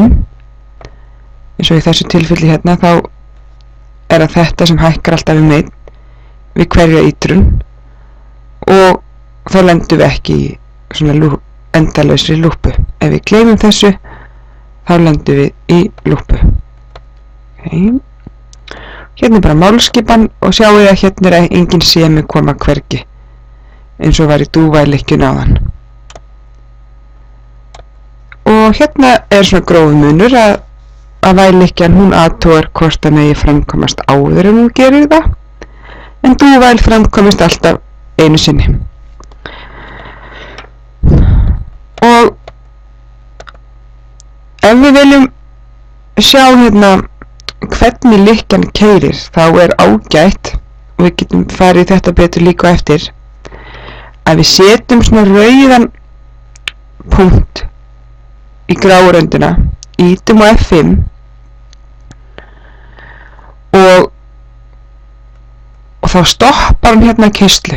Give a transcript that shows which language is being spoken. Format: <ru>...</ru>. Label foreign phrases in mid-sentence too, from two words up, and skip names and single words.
<is>Eins og í þessu tilfelli hérna þá það þetta sem hækkar alltaf við hverja ítrun og þá lendum við ekki í svona endalausri lúpu. Ef við gleymum þessu þá lendum við í lúpu. Hérna bara málskipan og sjáu að hérna engin semi koma hvergi eins og var í do-while-lykkjunni áðan. Og hérna svona grófur munur að væl-lykkjan hún athugar hvort það megi framkvæmast áður en hún gerir það en do-while framkvæmast alltaf einu sinni. Og ef við viljum sjá hérna hvernig lykkjan keyrir þá ágætt og við getum farið í þetta betur líka eftir að við setjum svona rauðan punkt í gráuröndina, ítum á F5 og þá stoppar hann hérna keyrslu.</is>